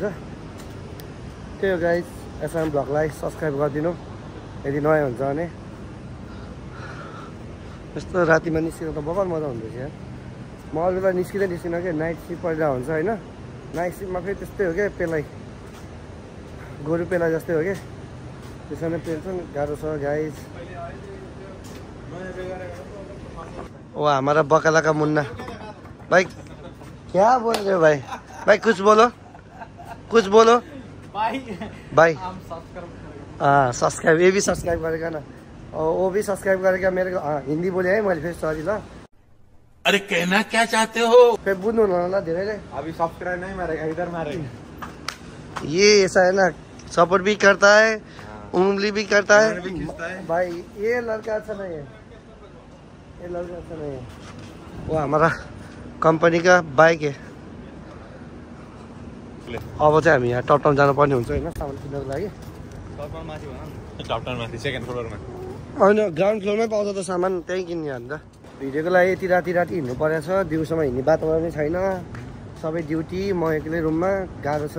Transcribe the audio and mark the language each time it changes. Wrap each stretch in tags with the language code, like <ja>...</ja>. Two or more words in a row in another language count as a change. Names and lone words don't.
<ne>त्यही हो गाइस, एसएम ब्लगलाई सब्सक्राइब गरिदिनु यदि नयाँ हुन्छ भने। यस्तो रातिमा निस्किनु त बगर मजा हुँदैछ यार। म अरू बेला निस्किँदै निस्किनँ क्या, नाइट सिफ्ट परिरहेको हुन्छ होइन। नाइट सिफ्टमा फेरि त्यस्तै हो क्या, पेलाइ गोरु पेला जस्तै हो क्या, त्यसरी नै पेल्छ नि, गाह्रो छ गाइस।</ne> <hi>ओ हमारा बकाला का मुन्ना भाई क्या बोल रहे हो भाई कुछ बोलो भाई हाँ सब्सक्राइब, ये भी सब्सक्राइब करेगा ना, और वो भी सब्सक्राइब करेगा मेरे को। हाँ हिंदी बोले है</hi> <ne>मैले फेरि सरी ल।</ne> <hi>अरे कहना क्या चाहते हो?</hi> <ne>फिर बुझ्नु होला धेरैले।</ne> <hi>अभी सब्सक्राइब नहीं मारेगा, इधर मारेगा। ये ऐसा है ना, सपोर्ट भी करता है, उंगली भी करता है भाई। ये लड़का अच्छा नहीं है, ये लड़का अच्छा नहीं है। वो हमारा कंपनी का बाइक है।</hi> <ne>अब चाहिँ हामी यहाँ टप टाउन जानुपर्ने हुन्छ होइन सामान किन्नको लागि। सेकेन्ड फ्लोरमा होइन ग्राउन्ड फ्लोरमै पाउँछ त सामान, त्यहीँ किन्ने अन्त। भिडियोको लागि यति राति हिँड्नु परेको छ, दिउँसोमा हिँड्ने वातावरणै छैन, सबै ड्युटी, म एक्लै रुममा, गाह्रो छ।</ne>